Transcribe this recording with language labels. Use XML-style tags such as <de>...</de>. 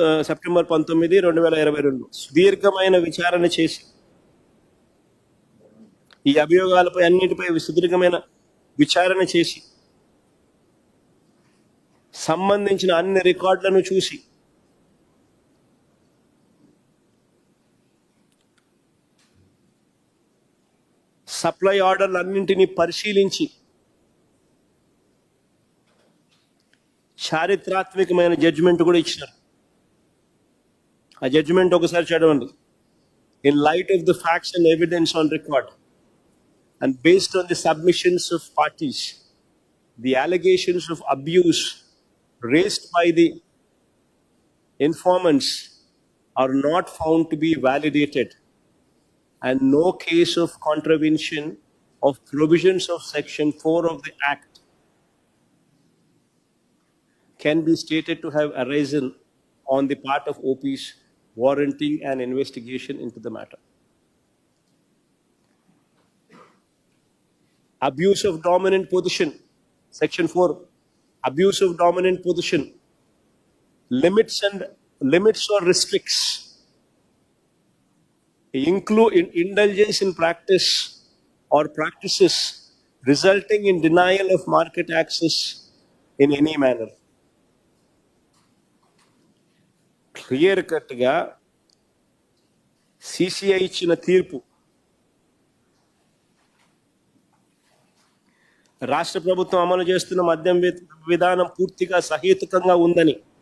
<te>September 19, 2022 సుదీర్ఘమైన విచారణ చేసి, ఈ అభియోగాలపై అన్నిటిపై సుదీర్ఘమైన విచారణ చేసి, సంబంధించిన అన్ని రికార్డులను చూసి, సప్లై ఆర్డర్లన్నింటినీ పరిశీలించి చారిత్రాత్మకమైన జడ్జిమెంట్ కూడా ఇచ్చినారు. ఆ జడ్జిమెంట్ ఒకసారి చదవండి.</te> <en>In light of the facts and evidence on record and based on the submissions of parties, the allegations of abuse raised by the informants are not found to be validated, and no case of contravention of provisions of Section 4 of the Act can be stated to have arisen on the part of OPs warranting an investigation into the matter. Abuse of dominant position, Section 4, abuse of dominant position, limits or restricts, include indulgence in practice or practices resulting in denial of market access in any manner.</en> <te>Clear cut ga CCI ఇచ్చిన తీర్పు రాష్ట్ర ప్రభుత్వం అమలు చేస్తున్న మద్యం విధానం పూర్తిగా సహేతుకంగా ఉందని,</te>